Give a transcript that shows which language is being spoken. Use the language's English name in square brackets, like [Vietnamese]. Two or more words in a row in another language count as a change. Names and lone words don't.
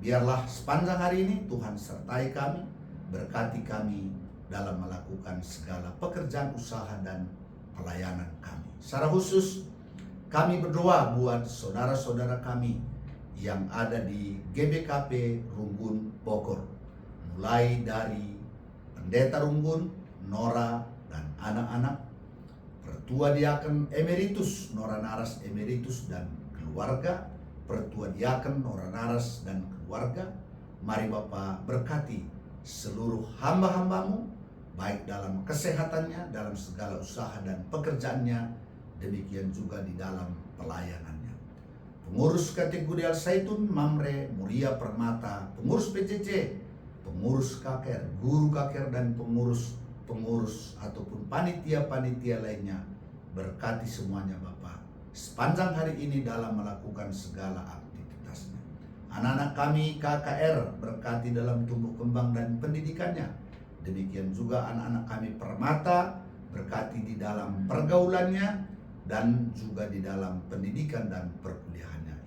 [Indonesian] Biarlah sepanjang hari ini Tuhan sertai kami, berkati kami dalam melakukan segala pekerjaan usaha dan pelayanan kami. Secara khusus kami berdoa buat saudara-saudara kami yang ada di GBKP Runggun Bogor. Mulai dari Pendeta Runggun, Nora dan anak-anak, Pertua Diaken Emeritus Nora Naras Emeritus dan keluarga, Pertua Diaken Nora Naras dan keluarga. Mari Bapa berkati seluruh hamba-hambamu, baik dalam kesehatannya, dalam segala usaha dan pekerjaannya, demikian juga di dalam pelayanannya. Pengurus kategori Al-Zaitun, Mamre, Muria Permata, pengurus PJJ, pengurus KKR, guru KKR dan pengurus ataupun panitia-panitia lainnya, berkati semuanya Bapak sepanjang hari ini dalam melakukan segala aktivitasnya. Anak-anak kami KKR berkati dalam tumbuh kembang dan pendidikannya. Demikian juga anak-anak kami Permata berkati di dalam pergaulannya dan juga di dalam pendidikan dan perkuliahannya.